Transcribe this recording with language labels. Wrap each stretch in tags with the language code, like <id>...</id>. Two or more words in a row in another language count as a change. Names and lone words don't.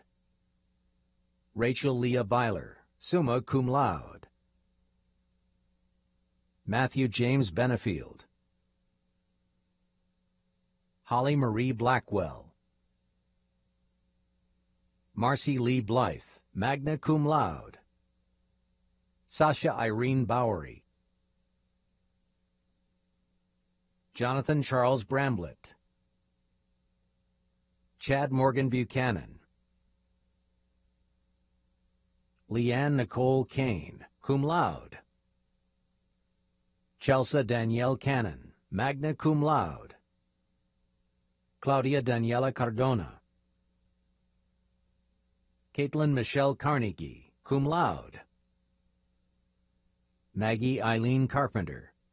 <en>Rachel Leah Byler,</en> <la>summa cum laude.</la> <en>Matthew James Benefield. Holly Marie Blackwell. Marcy Lee Blythe,</en> <la>magna cum laude.</la> <en>Sasha Irene Bowery. Jonathan Charles Bramblett. Chad Morgan Buchanan. Leanne Nicole Kane,</en> <la>cum laude.</la> <en>Chelsea Danielle Cannon,</en> <la>magna cum laude.</la> <en>Claudia Daniela Cardona. Caitlin Michelle Carnegie,</en> <la>cum laude.</la> <en>Maggie Eileen Carpenter.</en>